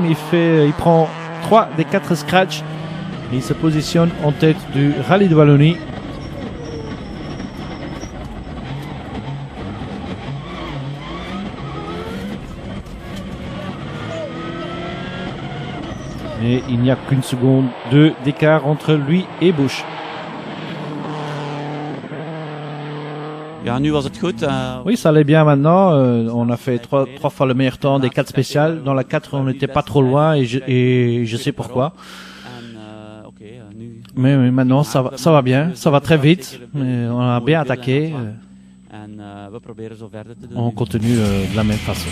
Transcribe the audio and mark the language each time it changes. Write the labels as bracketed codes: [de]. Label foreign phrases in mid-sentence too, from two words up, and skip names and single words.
[fr] Il prend 3 des 4 scratchs et il se positionne en tête du Rallye de Wallonie. Et il n'y a qu'une seconde d'écart entre lui et Busch. [nl] Ja, nu was het goed. [fr] Oui, ça allait bien maintenant. On a fait trois fois le meilleur temps des 4 spéciales. Dans la 4, on n'était pas trop loin et je sais pourquoi. Mais maintenant, ça va bien. Ça va très vite. Mais on a bien attaqué. On continue de la même façon.